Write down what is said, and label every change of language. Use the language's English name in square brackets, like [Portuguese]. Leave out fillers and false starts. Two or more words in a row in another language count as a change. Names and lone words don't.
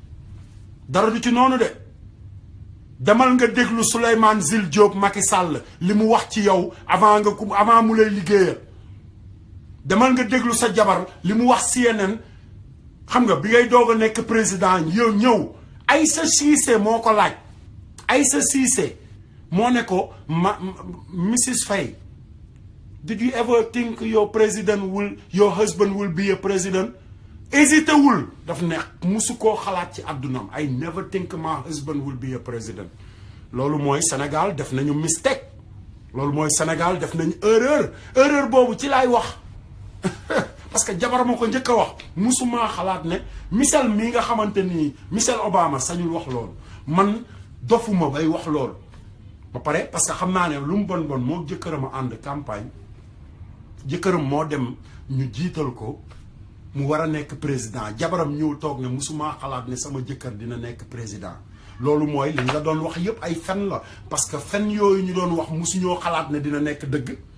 [Wolof] de demal nga déglu Souleymane Jules Diop Macky Sall li mu wax ci yow avant mu lay liggéeyal demal nga déglu sa jabar li mu wax CNN xam nga bi ngay doog a nekk président ñëw Aïssa Cissé moo ko laaj Aïssa Cissé moo ne ko [English] Mrs Faye did you ever think your husband will be a president [Wolof] hésité wul daf ne musu koo xalaat ci àddunam [English] I never think my husband will be a president [Wolof] loolu mooy Sénégal def nañu mistake loolu mooy Sénégal def nañu erreur boobu ci laay wax parce que jabar ma ko njëkk a wax musumaa xalaat ne Michelle mii nga xamante ni Michelle Obama sañul wax loolu man dofuma bay wax loolu ba pare parce que xam naa ne lu mu bon moo jëkkëram a ànd campagne jëkkëram moo dem ñu jiital ko mu war a nekk président jabaram ñëw toog ne musuma xalaat ne sama jëkkër dina nekk président loolu mooy li nga doon wax yëpp ay fen la parce que fen yooyu ñu doon wax musuñoo xalaat ne dina nekk dëgg